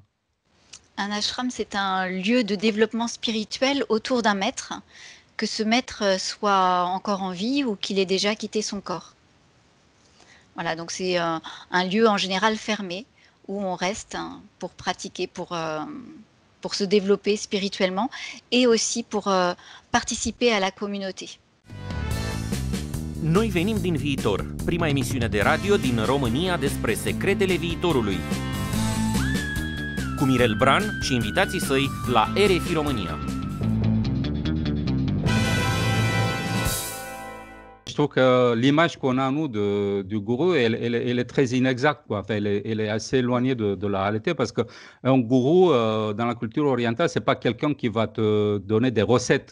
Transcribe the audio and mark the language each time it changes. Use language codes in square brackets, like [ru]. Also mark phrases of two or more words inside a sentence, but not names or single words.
[fr] Un ashram, c'est un lieu de développement spirituel autour d'un maître, que ce maître soit encore en vie ou qu'il ait déjà quitté son corps. Voilà, donc c'est un lieu en général fermé où on reste pour pratiquer, pour se développer spirituellement et aussi pour participer à la communauté. [ro] Noi venim din viitor, prima emisiune de radio din România despre secretele viitorului. Cu Mirel Bran și invitații săi la RFI România. [fr] Je trouve que l'image qu'on a, nous, du gourou, elle est très inexacte, quoi. Enfin, elle est assez éloignée de la réalité parce qu'un gourou, dans la culture orientale, ce n'est pas quelqu'un qui va te donner des recettes.